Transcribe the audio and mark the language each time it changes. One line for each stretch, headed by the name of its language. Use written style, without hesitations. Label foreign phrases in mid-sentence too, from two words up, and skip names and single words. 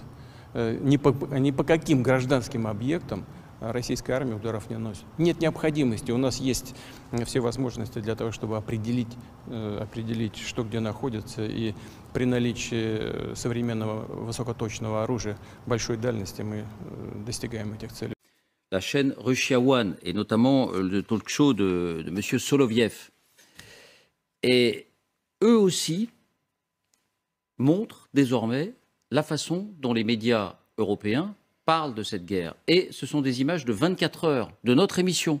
Russian: Ни по каким гражданским объектам российская армия ударов не носит. Нет необходимости. У нас есть все возможности для того, чтобы определить, что где находится. И при наличии современного высокоточного оружия большой дальности мы достигаем этих целей.
French: la chaîne Russia One, et notamment le talk show de M. Soloviev. Et eux aussi montrent désormais la façon dont les médias européens parlent de cette guerre. Et ce sont des images de 24 heures de notre émission.